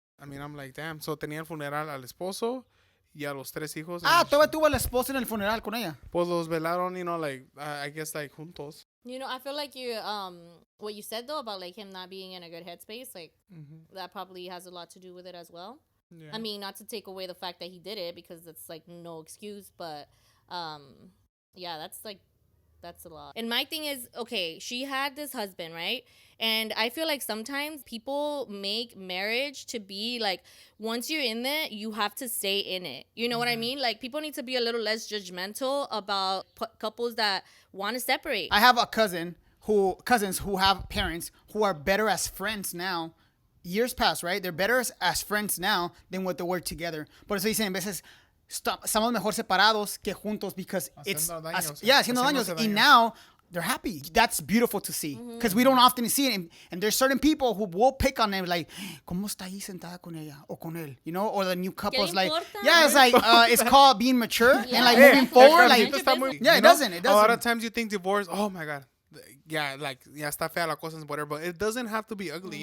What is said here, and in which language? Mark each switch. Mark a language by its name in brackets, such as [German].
[English] I mean, I'm like, damn. [Spanish] So tenía el funeral al esposo y a los 3 hijos. Ah, [English] and [Spanish] todavía tuvo la esposa en el funeral con ella. pues los velaron, [English] like, I guess, like, [Spanish] juntos. [English] I feel like you what you said though about like him not being in a good headspace, like that probably has a lot to do with it as well. Yeah. I mean, not to take away the fact that he did it because it's like no excuse, but yeah, that's a lot. And my thing is, okay, she had this husband, right? And I feel like sometimes people make marriage to be like, once you're in there, you have to stay in it. You know what I mean? Like, people need to be a little less judgmental about couples that want to separate. I have cousins who have parents who are better as friends now. Years pass, right? They're better as friends now than what they were together. [Spanish] Por eso dicen, a veces, estamos mejor separados que juntos because Haciendo daño, sí. haciendo daños. Haciéndose Y daño. [English] now they're happy. That's beautiful to see because we don't often see it. And there's certain people who will pick on them like, [Spanish] ¿cómo está ahí sentada con ella o con él? [English] Or the new couples like, [Spanish] importa? [English] yeah, it's like it's called being mature and like Hey, moving forward. [Spanish] El [English] Like, [Spanish] tránsito está muy- [English] yeah, it doesn't. A lot of times you think divorce, oh my God. Yeah, like, yeah, [Spanish] está fea la cosa, [English] whatever, but it doesn't have to be ugly.